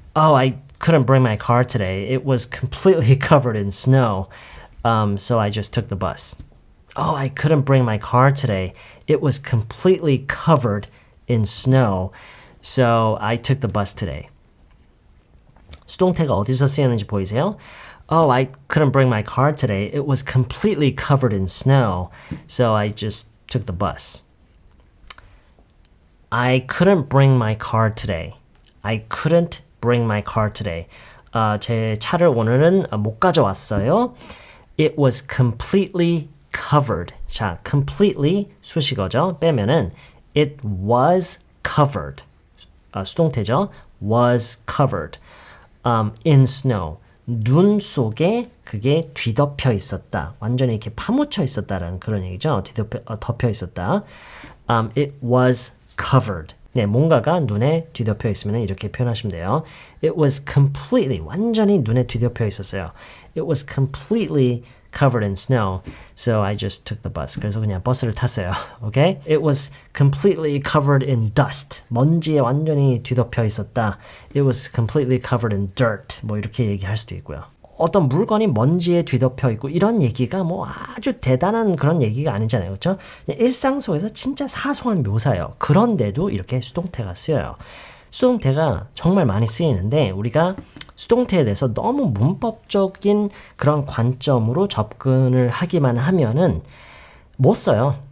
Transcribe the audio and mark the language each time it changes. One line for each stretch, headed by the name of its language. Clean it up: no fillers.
English: Oh, I couldn't bring my car today. It was completely covered in snow. So I just took the bus. Oh, I couldn't bring my car today. It was completely covered in snow. So I took the bus today.
Korean: 수동태가 어디서 쓰이는지 보이세요?
English: Oh, I couldn't bring my car today. It was completely covered in snow. So I just took the bus. I couldn't bring my car today. I couldn't bring my car today.
Korean: 제 차를 오늘은 못 가져왔어요.
English: It was completely covered.
Korean: 자, completely 수식어죠. 빼면은
English: it was covered.
Korean: 수동태죠.
English: was covered in snow.
Korean: 눈 속에 그게 뒤덮여 있었다. 완전히 이렇게 파묻혀 있었다라는 그런 얘기죠. 덮여 있었다.
English: It was covered.
Korean: 네, 뭔가가 눈에 뒤덮여 있으면 이렇게 표현하시면 돼요.
English: It was completely,
Korean: 완전히 눈에 뒤덮여 있었어요.
English: It was completely covered in snow. So I just took the bus.
Korean: 그래서 그냥 버스를 탔어요.
English: Okay? It was completely covered in dust.
Korean: 먼지에 완전히 뒤덮여 있었다.
English: It was completely covered in dirt.
Korean: 뭐 이렇게 얘기할 수도 있고요. 어떤 물건이 먼지에 뒤덮여 있고 이런 얘기가 뭐 아주 대단한 그런 얘기가 아니잖아요. 그렇죠? 일상 속에서 진짜 사소한 묘사예요. 그런데도 이렇게 수동태가 쓰여요. 수동태가 정말 많이 쓰이는데 우리가 수동태에 대해서 너무 문법적인 그런 관점으로 접근을 하기만 하면은 못 써요.